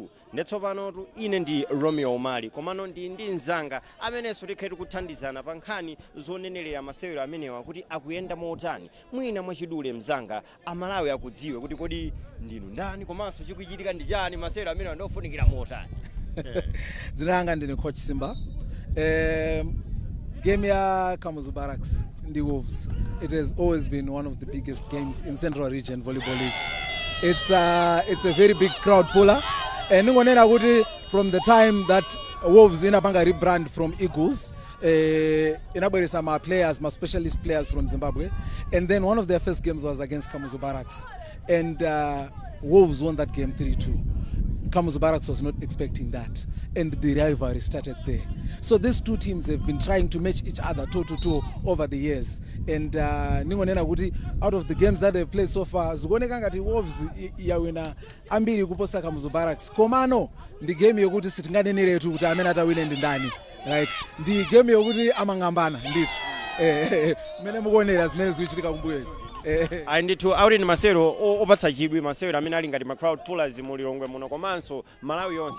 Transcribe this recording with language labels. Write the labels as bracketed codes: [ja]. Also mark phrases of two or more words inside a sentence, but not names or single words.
[ny] Ndetsopanotu ine ndi Romeo Omali komano ndi nzanga amenenso tikhaiti kuthandizana pa nkhani zonenelera masewero amenewa kuti akuyenda motani. Mwina mwachidule mzanga amalawi akudziwe kuti kodi ndinu ndani komanso chikuchitika ndi chani, masewero amenewa ndofunikira motani. Dzina langa ndine Coach Simba. Game ya Kamuzu Barracks ndi Wolves, [en] it has always been one of the biggest games in Central Region Volleyball League. It's a very big crowd puller. [ny] Ningonena kuti [en] from the time that Wolves inapanga rebrand from Eagles, [ny] inabweresa ma [en] players, ma specialist players from Zimbabwe, and then one of their first games was against Kamuzu Barracks, and Wolves won that game 3-2. Kamuzu Barracks was not expecting that, and the rivalry started there. So these two teams have been trying to match each other toe-to-toe over the years, and [ny] ningonena kuti [en] out of the games that they've played so far, [ny] zikuoneka ngati Wolves yawina ambiri kuposa Kamuzu Barracks. Komano ndi game yokuti sitinganeneretu kuti amene atawine ndi ndani, right? Ndi game yokuti amangambana ndithu mene mukuonera zimene zikuchitika kumbuyezi. Ndithu auli ni masewero opatsa chidwi, masewero amene ali ngati ma [en] crowd pullers [ny] mu Lilongwe muno komanso Malawi yonse.